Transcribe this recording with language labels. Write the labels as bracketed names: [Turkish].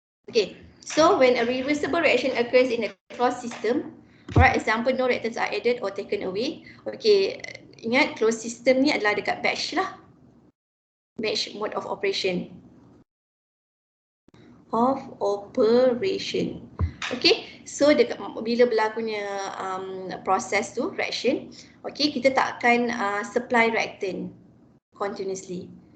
[English] Okay, so when a reversible reaction occurs in a closed system, alright, example no reactants are added or taken away. [Malay] Okay, ingat [English] closed system [Malay] ni adalah dekat batch lah. [English] Batch mode of operation. Okay, so [Malay] bila berlakunya proses tu, [English] reaction, [Malay] okay, kita tak akan [English] supply reactant continuously.